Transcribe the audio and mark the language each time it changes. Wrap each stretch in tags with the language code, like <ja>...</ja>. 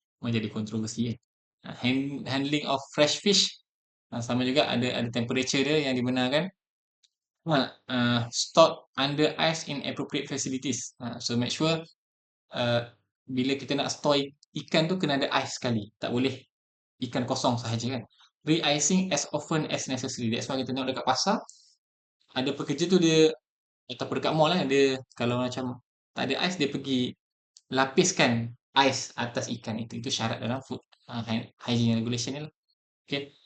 <ms>Menjadi kontroversi kan.</ms> <en>Handling of fresh fish.</en> <ms>Sama juga ada temperature dia yang dibenarkan.</ms> <en>Stored under ice in appropriate facilities.</en> <ms>So make sure bila kita nak store ikan tu kena ada ais sekali. Tak boleh ikan kosong sahaja kan.</ms> <en>Re-icing as often as necessary.</en> <ms>That's why kita tengok dekat pasar, ada pekerja tu dia, ataupun dekat mall lah, dia kalau macam tak ada ais, dia pergi lapiskan ais atas ikan itu. Itu syarat dalam food hygiene regulation ni lah. Okay.</ms>